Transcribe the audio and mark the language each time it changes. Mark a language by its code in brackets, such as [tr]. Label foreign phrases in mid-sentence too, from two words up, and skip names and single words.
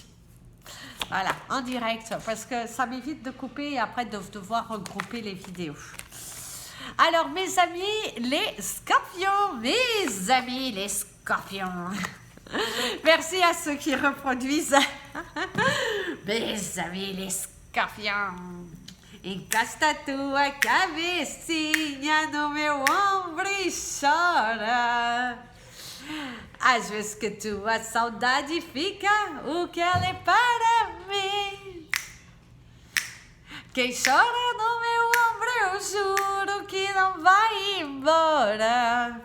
[fr] Voilà, en direct, parce que ça m'évite de couper et après de devoir regrouper les vidéos. Alors, mes amis, les scorpions, merci à ceux qui reproduisent. Mes amis, les scorpions. [pt] Encosta tua cabecinha no meu ombro e chora. Às vezes que tua saudade fica, o que ela é para mim. Quem chora no meu ombro, eu juro que não vai embora.